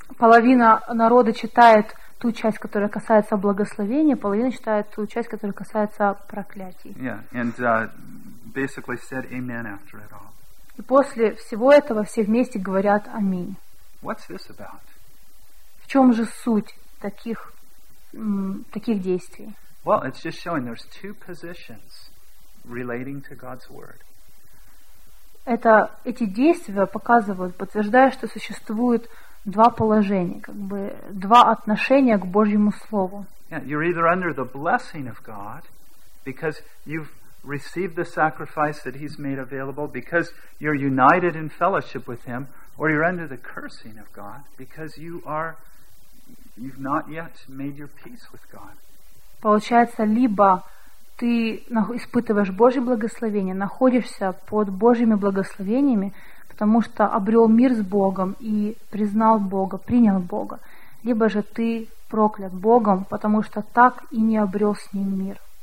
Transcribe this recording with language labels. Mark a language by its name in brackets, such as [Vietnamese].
[Russian] Половина народа читает ту часть, которая касается благословения, половина читает ту часть, которая касается проклятий. [English] Yeah, and basically said amen after it all. [Russian] И после всего этого все вместе говорят аминь. [English] What's this about? [Russian] В чем же суть таких таких действий? [English] Well, it's just showing there's two positions relating to God's word. [Russian] Это эти действия показывают, подтверждая, что существует два положения, как бы два отношения к Божьему Слову. [English] Yeah, you're either under the blessing of God because you've received the sacrifice that He's made available because you're united in fellowship with Him, or you're under the cursing of God because you've not yet made your peace with God. [Russian] Получается, либо ты испытываешь Божье благословение, находишься под Божьими благословениями, потому что обрел мир с Богом и признал Бога, принял Бога. Либо же ты проклят Богом, потому что так и не обрел с Ним мир.